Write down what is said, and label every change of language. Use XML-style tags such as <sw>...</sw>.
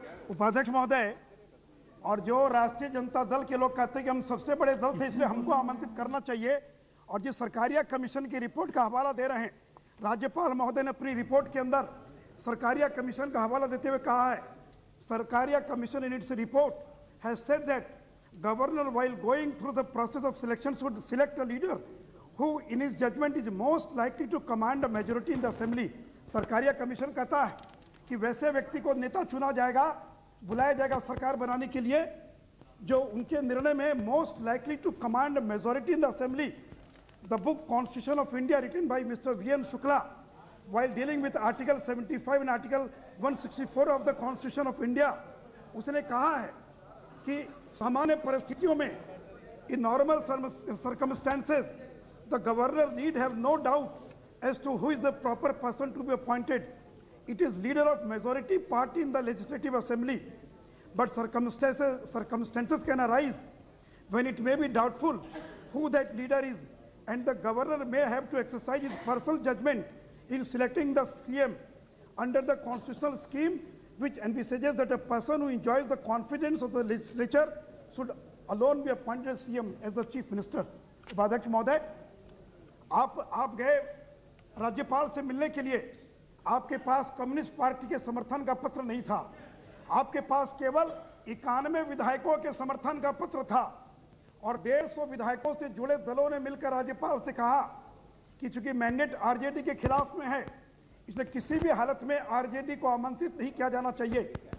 <hi>उपाध्यक्ष महोदय, और जो राष्ट्रीय जनता दल के लोग कहते हैं कि हम सबसे बड़े दल थे इसलिए हमको आमंत्रित करना चाहिए, और जिस सरकारिया कमीशन की रिपोर्ट का हवाला दे रहे हैं, राज्यपाल महोदय ने अपनी रिपोर्ट के अंदर सरकारिया कमीशन का हवाला देते हुए कहा है, Sarkaria commission</hi> <en>In its report has said that governor while going through the process of selection should select a leader who in his judgement is most likely to command a majority in the assembly.</en> <hi>Sarkaria commission कहता है कि वैसे व्यक्ति को नेता चुना जाएगा, बुलाया जाएगा सरकार बनाने के लिए, जो उनके निर्णय में</hi> <en>Most likely to command majority in the assembly. The book constitution of India written by mister V N Shukla while dealing with article 75 and article 164 of the constitution of India,</en> <hi>उसने कहा है कि सामान्य परिस्थितियों में</hi> <en>in normal circumstances the governor need have no doubt as to who is the proper person to be appointed. It is leader of majority party in the legislative assembly, but circumstances can arise when it may be doubtful who that leader is, and the governor may have to exercise his personal judgment in selecting the CM under the constitutional scheme, which envisages that a person who enjoys the confidence of the legislature should alone be appointed as CM as the chief minister.</en> <hi>उपाध्यक्ष महोदय, आप गए राज्यपाल से मिलने के लिए, आपके पास कम्युनिस्ट पार्टी के समर्थन का पत्र नहीं था, आपके पास केवल 91 विधायकों के समर्थन का पत्र था, और 150 विधायकों से जुड़े दलों ने मिलकर राज्यपाल से कहा कि चूंकि मैंडेट आरजेडी के खिलाफ में है, इसलिए किसी भी हालत में आरजेडी को आमंत्रित नहीं किया जाना चाहिए।</hi>